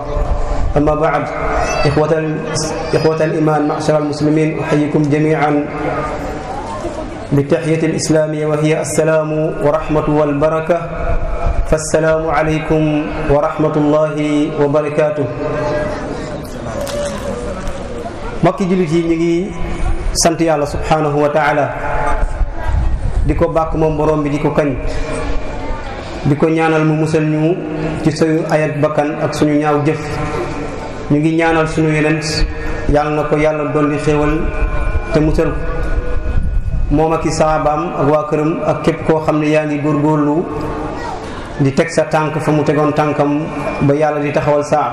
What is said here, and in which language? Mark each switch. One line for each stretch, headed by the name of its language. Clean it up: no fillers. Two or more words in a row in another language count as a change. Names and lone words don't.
Arabic: أما بعد إخوة الإيمان معشر المسلمين أحييكم جميعا بالتحية الإسلامية وهي السلام ورحمة والبركة. فالسلام عليكم ورحمة الله وبركاته.
Wolof: mbokki jullit yi ñu ngi sant yàlla
Arabic: سبحانه وتعالى
Wolof: di ko bàkk moom borom bi di ko kañ di ko ñaanal mu musal ñu ci suñu ayat bakkan ak suñu ñaaw jëf. ñu ngi ñaanal suñu yeneen yàlla na ko yàlla dolli xéewal te musal moom ak i saabaam ak waa këram ak képp koo xam ne yaa ngi góorgóorlu di teg sa tànk fa mu tegoon tànkam ba yàlla di taxawal saa.